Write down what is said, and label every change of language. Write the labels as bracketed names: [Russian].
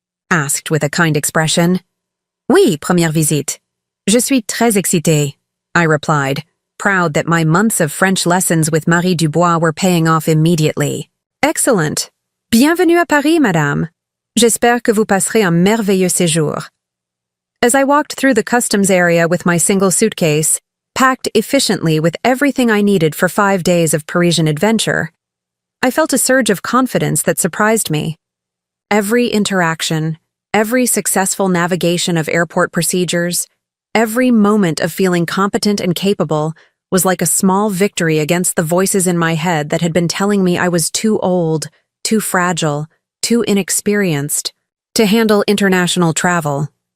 [English] Asked with a kind expression. [French] Oui, première visite. Je suis très excitée, [English] I replied, proud that my months of French lessons with Marie Dubois were paying off immediately. Excellent. [French] Bienvenue à Paris, madame. J'espère que vous passerez un merveilleux séjour. [English] As I walked through the customs area with my single suitcase, packed efficiently with everything I needed for 5 days of Parisian adventure, I felt a surge of confidence that surprised me. Every interaction, every successful navigation of airport procedures, every moment of feeling competent and capable was like a small victory against the voices in my head that had been telling me I was too old, too fragile, too inexperienced to handle international travel.